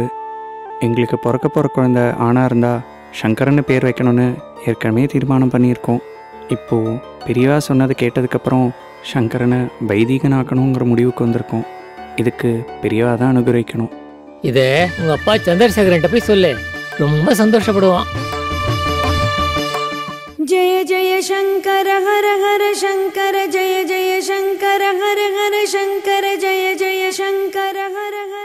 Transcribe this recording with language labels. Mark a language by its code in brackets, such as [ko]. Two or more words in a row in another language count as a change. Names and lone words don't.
[ta] எங்களுக்கு பிறக்க போகிற குழந்தை ஆணாக இருந்தால் சங்கரன்னு பேர் வைக்கணும்னு ஏற்கனவே தீர்மானம் பண்ணியிருக்கோம். இப்போது பெரியவா சொன்னதை கேட்டதுக்கப்புறம் சங்கரனை வைதிகன் ஆக்கணுங்கிற முடிவுக்கு வந்திருக்கோம். இதுக்கு பெரியவா தான் அனுகிரகிக்கணும். இதை உங்கள் அப்பா சந்திரசேகரன்ட்ட போய் சொல்லு, ரொம்ப சந்தோஷப்படுவான். [sa] जय जय शंकर हर हर शंकर जय जय शंकर हर हर शंकर जय जय शंकर हर हर